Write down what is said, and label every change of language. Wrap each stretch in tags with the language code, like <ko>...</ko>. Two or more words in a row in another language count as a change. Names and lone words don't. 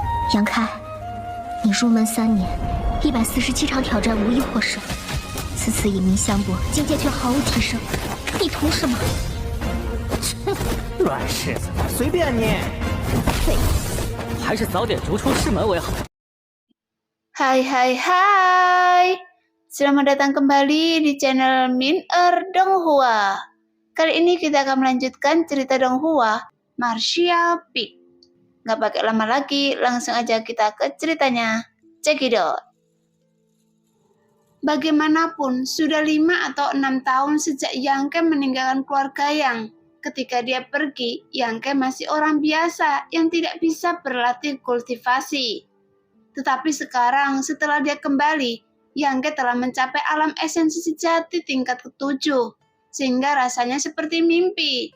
<zh>杨开，你入门3年，147场挑战无一获胜，此次以名相搏，境界却毫无提升，你图什么？乱柿子，随便你。废物，还是早点逐出师门为好。</zh> <id>Hai, selamat datang kembali di channel Min-er Donghua. Kali ini kita akan melanjutkan cerita Donghua, Martial Peak. Gak pakai lama lagi, langsung aja kita ke ceritanya.</id> <en>Check it out.</en> <id>Bagaimanapun, sudah 5 atau 6 tahun sejak Yangke meninggalkan keluarga Yang. Ketika dia pergi, Yangke masih orang biasa yang tidak bisa berlatih kultivasi. Tetapi sekarang, setelah dia kembali, Yangke telah mencapai alam esensi sejati tingkat ke-7, sehingga rasanya seperti mimpi.</id>